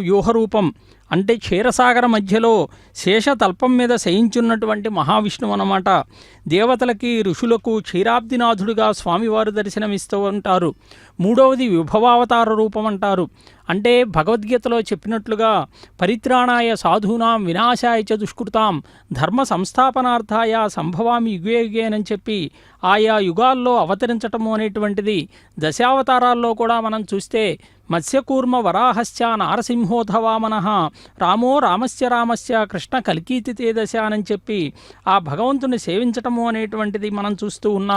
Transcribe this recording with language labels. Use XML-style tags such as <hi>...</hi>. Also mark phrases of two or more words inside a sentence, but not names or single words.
<te>వ్యూహరూపం అంటే క్షీరసాగర మధ్యలో శేషతల్పం మీద శయించున్నటువంటి మహావిష్ణువు అన్నమాట. దేవతలకి ఋషులకు క్షీరాబ్దినాథుడుగా స్వామివారు దర్శనమిస్తూ ఉంటారు. మూడవది విభవావతార రూపం అంటారు. అంటే భగవద్గీతలో చెప్పినట్లుగా</te> <sa>పరిత్రాణాయ సాధూనాం వినాశాయ చ దుష్కృతాం ధర్మ సంస్థాపనార్థాయ సంభవామి యుగే యుగేనని</sa> <te>చెప్పి ఆయా యుగాల్లో అవతరించటము అనేటువంటిది దశావతారాల్లో కూడా మనం చూస్తే</te> <sa>మత్స్యకూర్మ వరాహస్య నారసింహోధవామనః రామో రామస్య కృష్ణ కల్కీతి దశ</sa> <te>అని చెప్పి ఆ భగవంతుని సేవించటము అనేటువంటిది మనం చూస్తూ ఉన్నాం.</te>